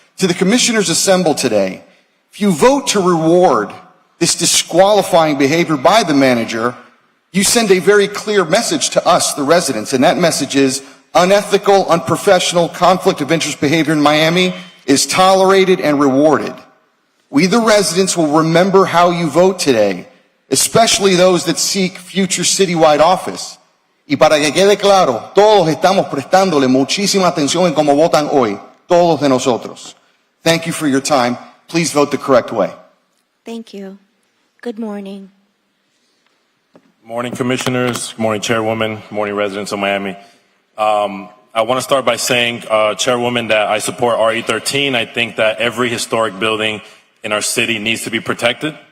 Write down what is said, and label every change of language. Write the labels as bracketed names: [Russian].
[English] To the commissioners assembled today, if you vote to reward this disqualifying behavior by the manager, you send a very clear message to us, the residents, and that message is unethical, unprofessional, conflict of interest behavior in Miami is tolerated and rewarded. We, the residents, will remember how you vote today, especially those that seek future citywide office. [Spanish] Y para que quede claro, todos estamos prestándole muchísima atención en cómo votan hoy, todos de nosotros. [English] Thank you for your time. Please vote the correct way. Thank you. Good morning. Morning, commissioners. Good morning, chairwoman. Good morning, residents of Miami. I want to start by saying, chairwoman, that I support RE13. I think that every historic building in our city needs to be protected.